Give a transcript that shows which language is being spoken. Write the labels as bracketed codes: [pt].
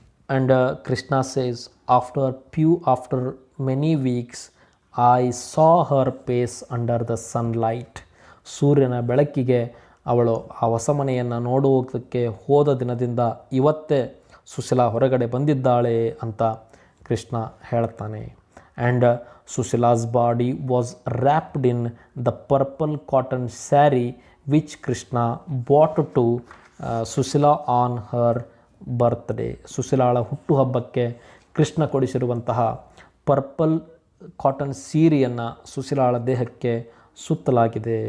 [en] And Krishna says, after many weeks I saw her face under the sunlight. [kn] ಸೂರ್ಯನ ಬೆಳಕಿಗೆ ಅವಳು ಆ ಹೊಸಮನೆಯನ್ನು ನೋಡುವುದಕ್ಕೆ ಹೋದ ದಿನದಿಂದ ಇವತ್ತೇ ಸುಶೀಲಾ ಹೊರಗಡೆ ಬಂದಿದ್ದಾಳೆ ಅಂತ ಕೃಷ್ಣ ಹೇಳ್ತಾನೆ. [en] And Sushila's body was wrapped in the purple cotton saree which Krishna bought to Sushila on her birthday. [kn] ಸುಶೀಲಾಳ ಹುಟ್ಟುಹಬ್ಬಕ್ಕೆ Krishna ಕೊಡಿಸಿರುವಂತಹ purple cotton ಸೀರೆಯನ್ನು ಸುಶೀಲಾಳ ದೇಹಕ್ಕೆ ಸುತ್ತಲಾಗಿದೆ.